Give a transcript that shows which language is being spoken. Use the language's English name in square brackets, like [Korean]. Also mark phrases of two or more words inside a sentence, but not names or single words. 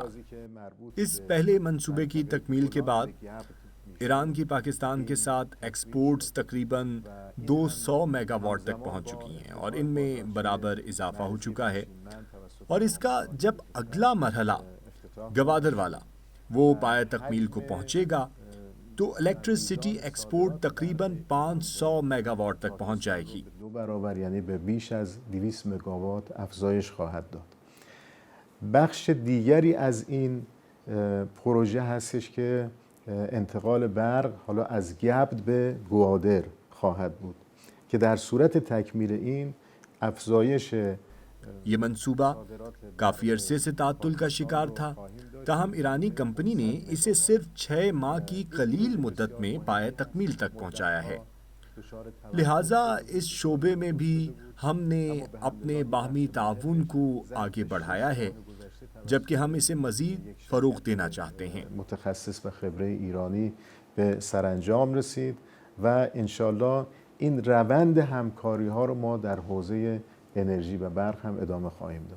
[Urdu] اس پہلے منصوبے کی تکمیل کے بعد ایران کی پاکستان کے ساتھ ایکسپورٹس تقریباً 200 میگا واٹ تک پہنچ چکی ہیں، اور ان میں برابر اضافہ ہو چکا ہے، اور اس کا جب اگلا مرحلہ گوادر والا وہ پایہ تکمیل کو پہنچے گا تو الیکٹریسٹی ایکسپورٹ تقریباً 500 میگا واٹ تک پہنچ جائے گی۔ [Persian] 2 برابر یعنی به بیش از 200 مگاوات افزایش خواهد داد. بخش دیگری از این پروژه هستش که انتقال برق حالا از گبد به گوادر خواهد بود که در صورت تکمیل این افزایش [Urdu] یہ منصوبہ کافی عرصے سے تعطل کا شکار تھا، تاہم ایرانی کمپنی نے اسے صرف 6 ماہ کی قلیل مدت میں پایہ تکمیل تک پہنچایا ہے۔ لہٰذا اس شعبے میں بھی ہم نے اپنے باہمی تعاون کو آگے بڑھایا ہے، جبکہ ہم اسے مزید فروغ دینا چاہتے ہیں۔ [Persian] متخصص و خبره ایرانی به سرانجام رسید و انشالله این روند همکاری ها رو ما در حوزه انرژی و برق هم ادامه خواهیم داد.